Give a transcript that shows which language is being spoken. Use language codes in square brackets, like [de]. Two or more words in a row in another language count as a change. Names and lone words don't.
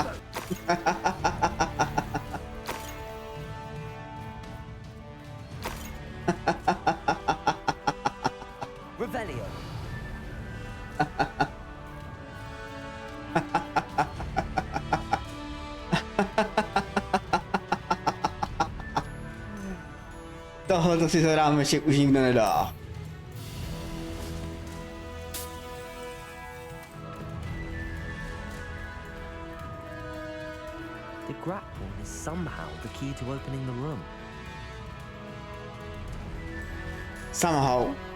[en] Revelio. [cs] Tohle si za rámeček už nikdo nedá. [en] The grapple is somehow the key to opening the room. Somehow.